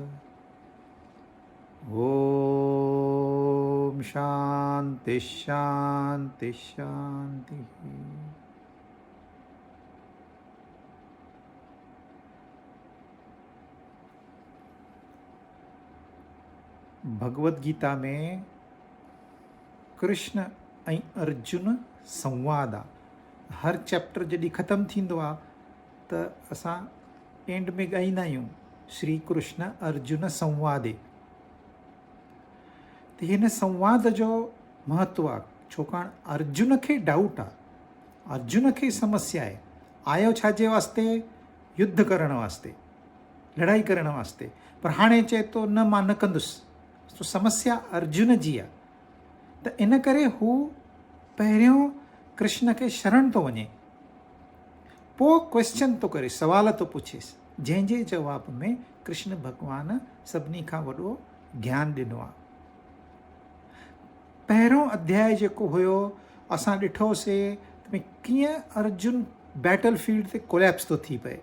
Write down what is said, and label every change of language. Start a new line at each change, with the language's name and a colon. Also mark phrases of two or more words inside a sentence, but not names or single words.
Sanskrit: ॐ शान्ति शान्ति शान्तिः।
Sindhi: भगवद गीता में कृष्ण ऐं अर्जुन संवाद आहे। हर चैप्टर जॾहिं ख़तमु थींदो आहे त असां एंड में ॻाईंदा आहियूं श्री कृष्ण अर्जुन संवादे। त हिन संवाद जो महत्व आहे, छाकाणि अर्जुन खे डाउट आहे, अर्जुन खे समस्या आहे। आयो छाजे वास्ते? युद्ध करण वास्ते, लड़ाई करण वास्ते, पर हाणे चए थो न मां न कंदुसि। तो समस्या अर्जुन जी आहे। त इन करे हू पहिरियों कृष्ण खे शरण थो वञे, पोइ क्वेश्चन थो करे, सवाल थो पुछेसि, जंहिंजे जवाब में कृष्ण भॻवान सभिनी खां वॾो ज्ञान ॾिनो आहे। पहिरियों अध्याय जेको हुयो असां ॾिठोसीं त कीअं अर्जुन
English: battle field
Sindhi: ते कोलैप्स थो थी पए।